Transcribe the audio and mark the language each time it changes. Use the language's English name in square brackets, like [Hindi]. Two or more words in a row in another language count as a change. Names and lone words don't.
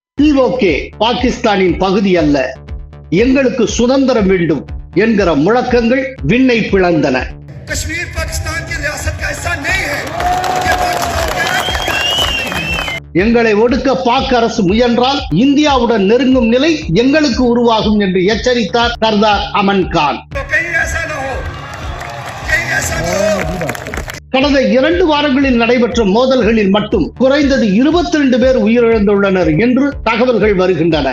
[Tamil] POK பாகிஸ்தானின் பகுதி அல்ல, எங்களுக்கு சுதந்திரம் வேண்டும் என்கிற முழக்கங்கள் விண்ணை பிளந்தன. [Hindi] कश्मीर पाकिस्तान की रियासत का हिस्सा नहीं है. [Tamil] எங்களை ஒடுக்க பாக் அரசு முயன்றால் இந்தியாவுடன் நெருங்கும் நிலை எங்களுக்கு உருவாகும் என்று எச்சரித்தார் சர்தார் அமன் கான். கடந்த 2 வாரங்களில் நடைபெற்ற மோதல்களில் மட்டும் குறைந்தது 22 பேர் உயிரிழந்துள்ளனர் என்று தகவல்கள் வருகின்றன.